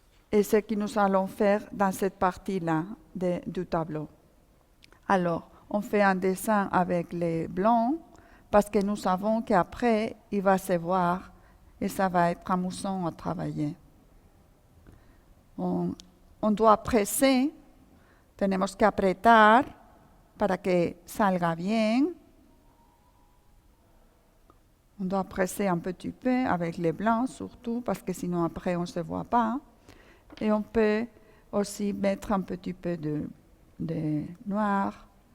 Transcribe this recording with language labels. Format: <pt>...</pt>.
<fr>Et ce que nous allons faire dans cette partie-là du tableau. Alors, on fait un dessin avec les blancs parce que nous savons qu'après, il va se voir et ça va être amusant à travailler. On doit presser,</fr> <es>tenemos que apretar para que salga bien.</es> <fr>On doit presser un petit peu avec les blancs surtout parce que sinon après on ne se voit pas. Et on peut aussi mettre un petit peu de noir.</fr>